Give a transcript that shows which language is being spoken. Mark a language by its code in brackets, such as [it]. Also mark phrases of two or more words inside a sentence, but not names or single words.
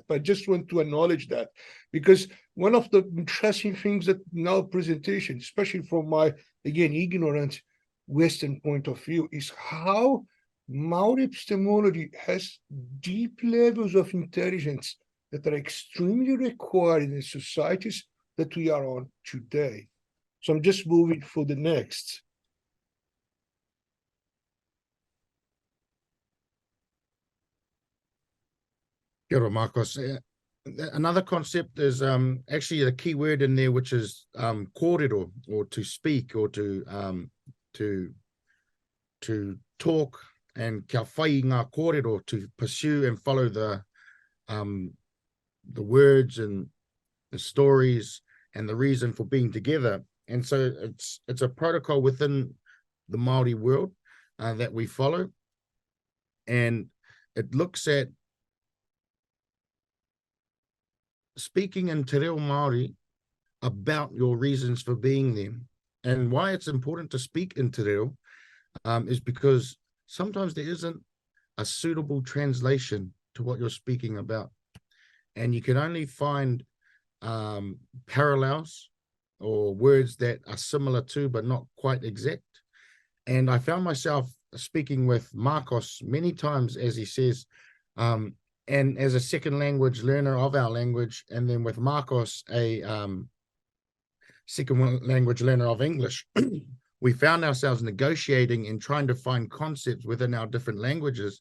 [en] But I just want to acknowledge that, because one of the interesting things that in our presentation, especially from my, again, ignorant Western point of view, is how Maori epistemology has deep levels of intelligence that are extremely required in the societies that we are on today. So I'm just moving for the next. [mi] Kia ora, Marcos. [en] Another concept is actually a key word in there, which is kōrero, or to speak, or to talk, and [mi] kia whai ngā kōrero, [en] to pursue and follow the words and the stories and the reason for being together. And so it's a protocol within the Māori world that we follow, and it looks at speaking in [mi] te reo Māori [en] about your reasons for being there. And why it's important to speak in [mi] te reo [en] is because sometimes there isn't a suitable translation to what you're speaking about. And you can only find parallels or words that are similar to, but not quite exact. And I found myself speaking with Marcos many times, as he says, and as a second language learner of our language, and then with Marcos, a second language learner of English, we found ourselves negotiating and trying to find concepts within our different languages.